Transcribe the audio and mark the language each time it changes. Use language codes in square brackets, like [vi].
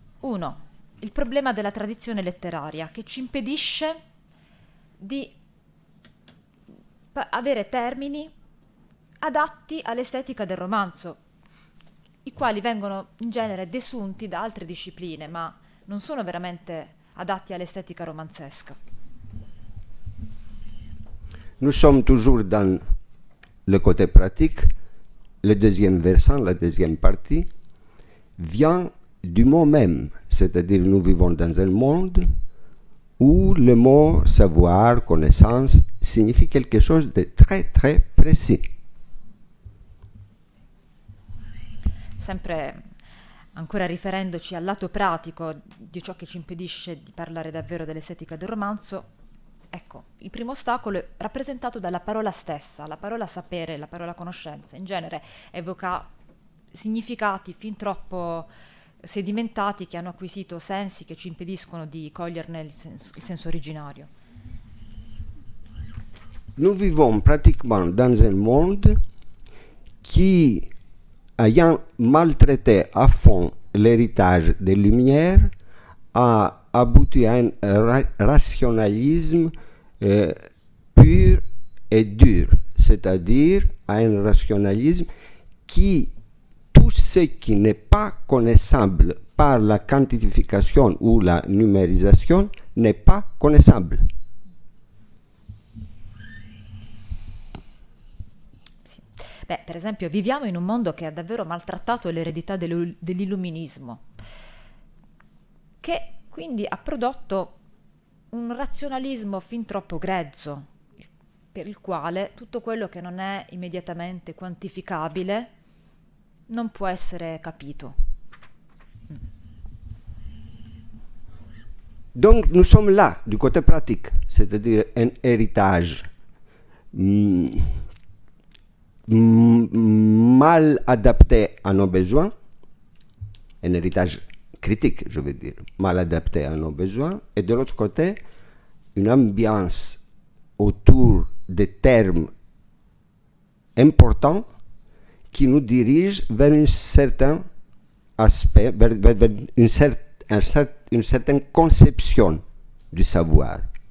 [it] Uno, il problema della tradizione letteraria che ci impedisce di avere termini adatti all'estetica del romanzo, i quali vengono in genere desunti da altre discipline, ma non sono veramente adatti all'estetica romanzesca. [fr] Nous sommes toujours dans le côté pratique. Le deuxième versant, la deuxième partie, vient du mot même, c'est-à-dire nous vivons dans un monde où le mot savoir, connaissance, signifie quelque chose de très très précis. [it] Sempre ancora riferendoci al lato pratico di ciò che ci impedisce di parlare davvero dell'estetica del romanzo, ecco, il primo ostacolo è rappresentato dalla parola stessa, la parola sapere, la parola conoscenza. In genere evoca significati fin troppo sedimentati che hanno acquisito sensi che ci impediscono di coglierne il senso originario. [fr] Nous vivons pratiquement dans un monde qui, ayant maltraité à fond l'héritage des Lumières, a abouti à un rationalisme pur et dur, c'est-à-dire à un rationalisme qui, tout ce qui n'est pas connaissable par la quantification ou la numérisation n'est pas connaissable. [it] Beh, per esempio, viviamo in un mondo che ha davvero maltrattato l'eredità dell'illuminismo, che quindi ha prodotto un razionalismo fin troppo grezzo, per il quale tutto quello che non è immediatamente quantificabile non può essere capito. [fr] Donc nous sommes là, du côté pratique, c'est-à-dire un héritage mal adapté à nos besoins, un héritage critique, je veux dire, mal adapté à nos besoins, et de l'autre côté, une ambiance autour des termes importants qui nous dirigent vers un certain aspect, vers une certaine conception du savoir.